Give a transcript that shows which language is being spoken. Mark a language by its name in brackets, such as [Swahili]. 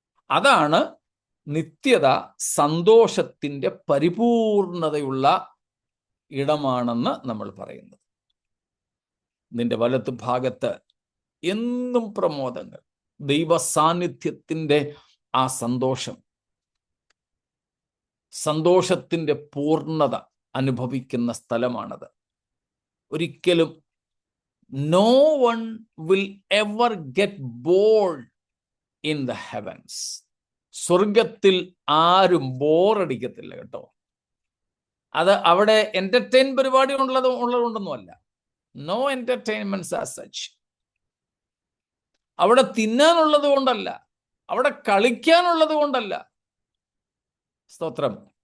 [Malayalam] അതാണ് നിത്യത സന്തോഷത്തിന്റെ പരിപൂർണതയുള്ള ഇടമാണെന്ന് നമ്മൾ പറയുന്നത്. നിന്റെ വലത്ത് ഭാഗത്ത് എന്നും പ്രമോദങ്ങൾ, ദൈവ സാന്നിധ്യത്തിന്റെ ആ സന്തോഷം, സന്തോഷത്തിന്റെ പൂർണ്ണത അനുഭവിക്കുന്ന സ്ഥലമാണത്. ഒരിക്കലും [English] no one will ever get bored in the heavens. [Malayalam] സ്വർഗത്തിൽ ആരും ബോറടിക്കത്തില്ല കേട്ടോ. അത് അവിടെ എന്റർടൈൻ പരിപാടി ഉള്ളതുകൊണ്ടൊന്നുമല്ല. [English] No entertainments as such. [Malayalam] അവിടെ തിന്നാനുള്ളത് കൊണ്ടല്ല, അവിടെ കളിക്കാനുള്ളത് കൊണ്ടല്ല. സ്തോത്രം.